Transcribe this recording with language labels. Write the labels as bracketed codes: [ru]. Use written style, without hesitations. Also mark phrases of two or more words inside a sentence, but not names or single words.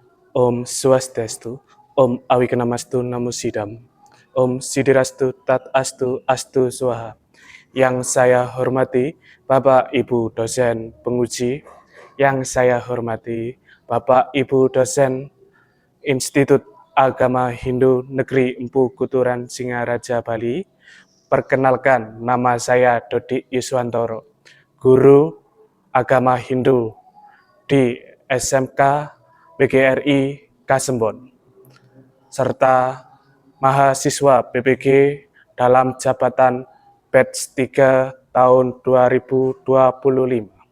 [sa] Om Swastiastu, Om Awikanamastu Namo Sidam, Om Sidirastu Tat Astu Astu Swaha. [id] Yang saya hormati Bapak Ibu dosen penguji, yang saya hormati Bapak Ibu dosen Institut Agama Hindu Negeri Empu Kuturan Singaraja Bali. Perkenalkan, nama saya Dodi Yuswantoro, guru agama Hindu di SMK PGRI Kasembon, serta mahasiswa PPG dalam jabatan batch 3 tahun 2025.